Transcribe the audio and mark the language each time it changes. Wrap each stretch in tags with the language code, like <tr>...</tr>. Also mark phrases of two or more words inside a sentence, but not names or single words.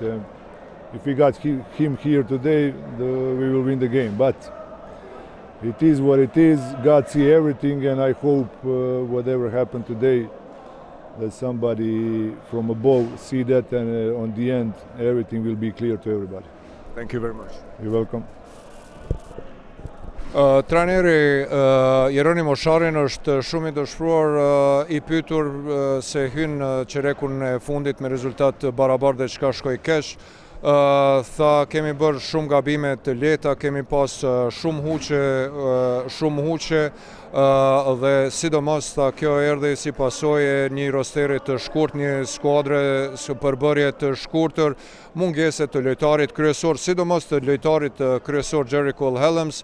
<en>If we got him here today, we will win the game. But it is what it is. God sees everything, and I hope whatever happened today, that somebody from above see that, and on the end, everything will be clear to everybody. Thank you very much. You're welcome.</en> <sq>Trajneri Jeronimo Sharin është shumë i dëshpëruar, i pyetur se hyn çerekun e fundit me rezultat barabartë dhe çka shkoi keq. Tha kemi bërë shumë gabime të lehta, kemi pas shumë huqe dhe sidomos tha kjo erdhi si pasojë një rosteri të shkurt, një skuadre përbërje të shkurtër, mungese të lojtarit kryesor, sidomos të lojtarit kryesor Jerry Cole Helms.</sq>